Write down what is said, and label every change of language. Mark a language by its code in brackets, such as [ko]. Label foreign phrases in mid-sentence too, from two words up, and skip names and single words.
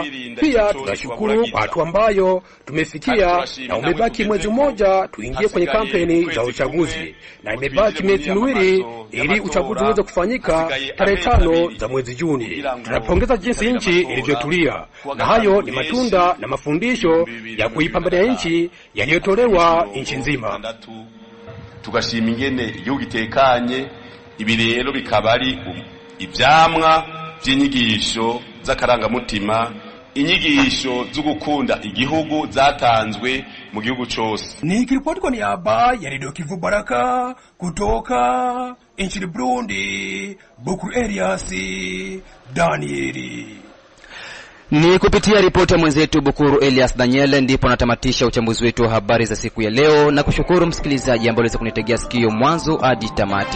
[sw] Pia tunashukuru kwa hatua ambayo tumefikia, na umebaki mwezi mmoja tuingie kwenye kampeni za uchaguzi, na imebaki miezi miwili ili uchaguzi uweze kufanyika tarehe 5 za mwezi Juni. Tunapongeza jinsi nchi ilivyotulia, na hayo ni matunda na mafundisho ya kuipambania nchi yaliyotolewa nchi nzima. [rn] Tugashima ingene igihugu gitekanye. Ibi rero bikaba ari ivyamwa by'inyigisho z'akarangamutima, inyigisho zo gukunda igihugu zatanzwe mu gihugu cyose. [sw] Nikiripoti kwa niaba ya Radio Kivu Baraka kutoka nchini Burundi, Bukuru Elias Danieli. Ni kupitia ripoti ya mwenzetu Bukuru Elias Daniel ndipo natamatisha uchambuzi wetu wa habari za siku ya leo, na kushukuru msikilizaji ambaye aliweza kunitegea sikio mwanzo hadi tamati.